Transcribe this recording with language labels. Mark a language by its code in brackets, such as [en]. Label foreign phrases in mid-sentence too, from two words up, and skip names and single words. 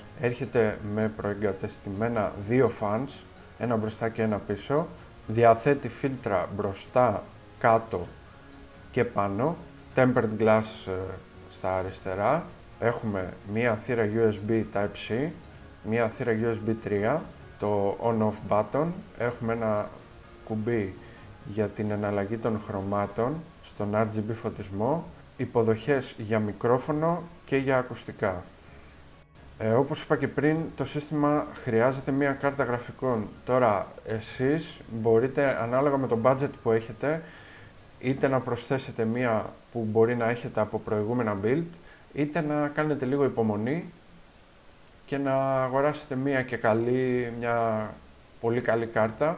[el] Έρχεται με προεγκατεστημένα δύο fans, ένα μπροστά και ένα πίσω. Διαθέτει φίλτρα μπροστά, κάτω και πάνω. [en] Tempered glass [el] στα αριστερά. Έχουμε μία θύρα USB Type-C, μία θύρα USB 3, το [en] on-off button. [el] Έχουμε ένα κουμπί για την εναλλαγή των χρωμάτων στον RGB φωτισμό, υποδοχές για μικρόφωνο και για ακουστικά. Όπως είπα και πριν, το σύστημα χρειάζεται μία κάρτα γραφικών. Τώρα, εσείς μπορείτε, ανάλογα με το budget που έχετε, είτε να προσθέσετε μία που μπορεί να έχετε από προηγούμενα build, είτε να κάνετε λίγο υπομονή και να αγοράσετε μία και καλή, μια πολύ καλή κάρτα.